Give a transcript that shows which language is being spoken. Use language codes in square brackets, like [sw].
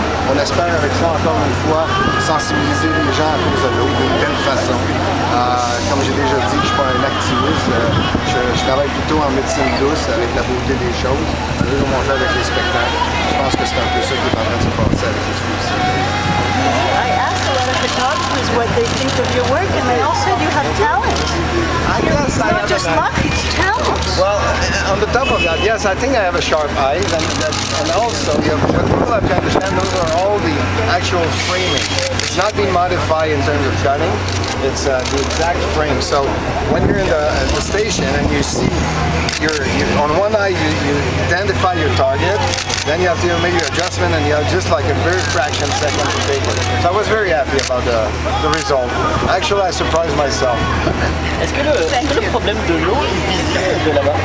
[fr] On espère avec ça, encore une fois, sensibiliser les gens à cause de l'eau d'une belle façon. Comme j'ai déjà dit, je ne suis pas un activiste, je travaille plutôt en médecine douce avec la beauté des choses, comme on fait avec les spectacles. Je pense que c'est un peu ça qui est en train de se passer avec l'exposition. [en] I asked a lot of photographers what they think of your work, and they all said you have talent. It's not just luck, it's talent. Well, on the top of that, yes, I think I have a sharp eye, and also, what people have to understand, those are all the actual framing. It's not being modified in terms of cutting, it's the exact frame. So when you're in the station and you see, on one eye you identify your target, then you have to make your adjustment and you have just like a very fraction second to take it. So I was very happy about the result. Actually, I surprised myself. [fr] Est-ce que le problème de l'eau est visible de là-bas?